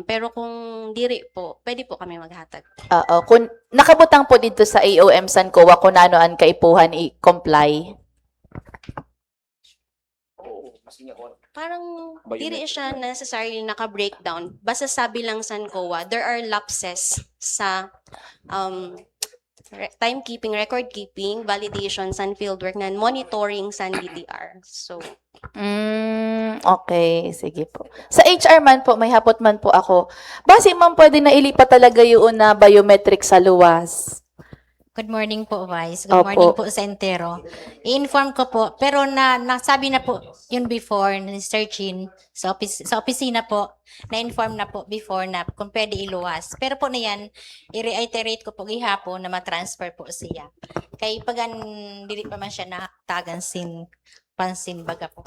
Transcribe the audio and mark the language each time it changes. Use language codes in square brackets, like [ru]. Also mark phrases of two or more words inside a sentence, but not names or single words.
[bks] Pero kung diri po, pwede po kami maghatag. Kung nakabutang po dito sa AOM san COA kung ano ang kaipuhan i-comply. Parang diri siya necessarily naka-breakdown. Basta sabi lang san COA, [en] there are lapses [bks] sa timekeeping, [en] record keeping, validation, san fieldwork, na monitoring, san DTR. So, [tl] okay, sige po. [bks] Sa HR man po, may hapot man po ako. Base man pwede na ilipat talaga yung na biometric sa luwas. [en] Good morning po, Vice. Good morning po [bks] sa entero. [tl] I-inform ko po, pero nasabi na po yun before, searching sa opisina po, na-inform na po before na kung pwede iluwas. [bks] Pero po na yan, i-reiterate ko po gihapon na matransfer po siya. Kay pagan, dili pa man siya nakatagan sin pansin baga po.